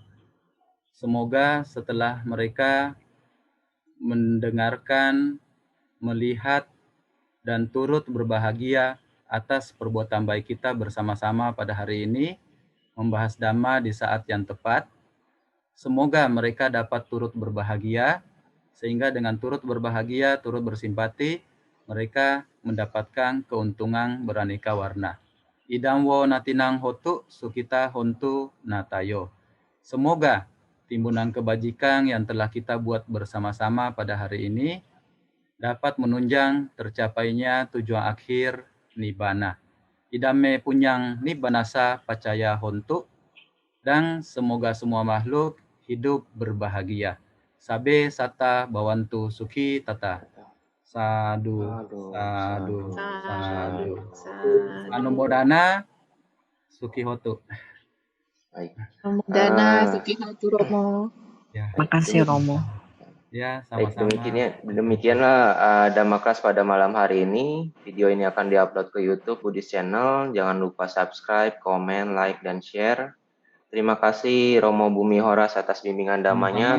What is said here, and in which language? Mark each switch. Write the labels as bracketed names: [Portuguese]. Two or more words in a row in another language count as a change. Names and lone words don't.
[Indonesian] Semoga setelah mereka mendengarkan, melihat, dan turut berbahagia atas perbuatan baik kita bersama-sama pada hari ini, membahas Dhamma di saat yang tepat. Semoga mereka dapat turut berbahagia, sehingga dengan turut berbahagia, turut bersimpati, mereka mendapatkan keuntungan beraneka warna. [Pali] Idam wo natinang hotu sukita hontu natayo. [Indonesian] Semoga timbunan kebajikan yang telah kita buat bersama-sama pada hari ini dapat menunjang tercapainya tujuan akhir Nibbana. [Pali] Idame punyang Nibbanasa pacaya hontu, [Indonesian] dan semoga semua makhluk hidup berbahagia. [Pali] Sabe sata bawantu suki tata. Sadu, sadu, sadu. Anumodana suki hotu. [Indonesian] Baik. [Pali] Anumodana suki hotu Romo. [Indonesian] Ya. Makasih Romo. Ya, Baik, sama-sama. demikianlah Dhamma Class pada malam hari ini. Video ini akan diupload ke YouTube Buddhist Channel. Jangan lupa subscribe, komen, like, dan share. Terima kasih Romo Bumi Horas atas bimbingan damanya.